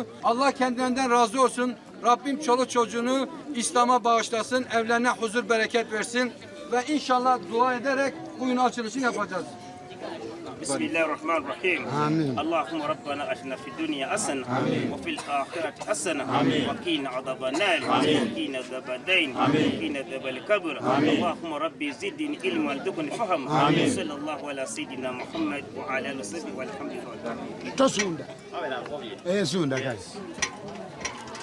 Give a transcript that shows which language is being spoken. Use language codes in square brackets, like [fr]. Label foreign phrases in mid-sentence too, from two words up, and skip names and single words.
[tr] Allah kendilerinden razı olsun. Rabbim çoluk çocuğunu İslam'a bağışlasın. Evlerine huzur bereket versin. Ve inşallah dua ederek bugün açılışını yapacağız. [ar] بسم الله الرحمن الرحيم. اللهم ربنا آتنا في الدنيا حسنة وفي الآخرة حسنة وقنا عذاب النار وقنا عذاب الدين وقنا عذاب القبر. اللهم ربي زدني علما ارزقني فهما. صلى الله على سيدنا محمد وعلى آله وصحبه والحمد لله. Tosunda. Sunda kazi.